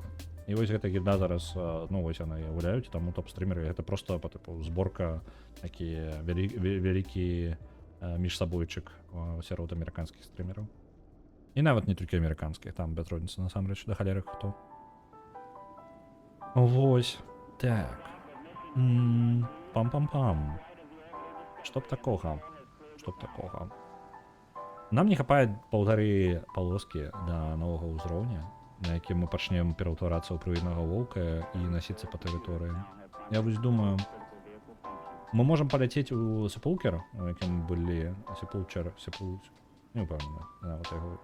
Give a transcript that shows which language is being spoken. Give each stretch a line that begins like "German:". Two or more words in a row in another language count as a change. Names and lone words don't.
Belarusian: І вось гэта гільда зараз, ну вось яны гуляюць, таму топ-стрімеры, гэта проста па тыпу зборка, такі вялікі міжсабойчык сярод амерыканскіх стрімераў. І нават не толькі амерыканскіх, там без розніцы насамрэч да халеры хто. Вось. Так. Пам-пам-пам. Што б такога? Нам не хапае 1,5 полоски да новага ўзроўня, на якім мы пачнем пераўтварацца ў прывіднага воўка і насіцца па тэрыторыі. Я вось думаю, мы можам паляцець у Сепулкер, у якім былі Сепулчер, не ўпэўнены, нават яго.